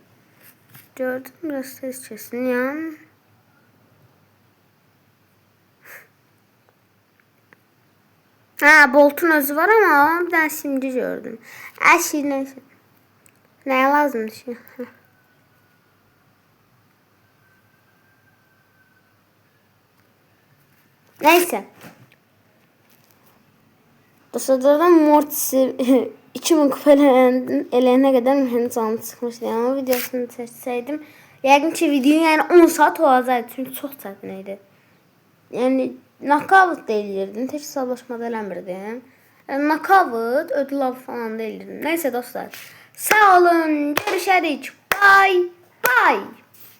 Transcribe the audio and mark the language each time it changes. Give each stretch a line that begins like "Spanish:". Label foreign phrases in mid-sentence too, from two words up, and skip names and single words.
Turkish: Gördüm, biraz ses kesin ya. Ha, Bolt'un özü var ama bir tane simge gördüm. Her şey neyse. Neye lazım şey? Neyse.
Azerbaijani: Dostlardan Mortis'i 2000 kupa eləyənə qədər mühüm canlı çıxmışdı. Ama videosunu seçsəydim, yəqin ki video yani 10 saat olacaqdı. Çünki çox çətin idi. Yani knockout da eləyirdim. Tek hesablaşmada eləmirdim. Yani knockout,
Turkish: ödül avı
Azerbaijani: falan da eləyirdim. Neyse dostlar. Sağ olun. Görüşərik.
English: Bye. Bye.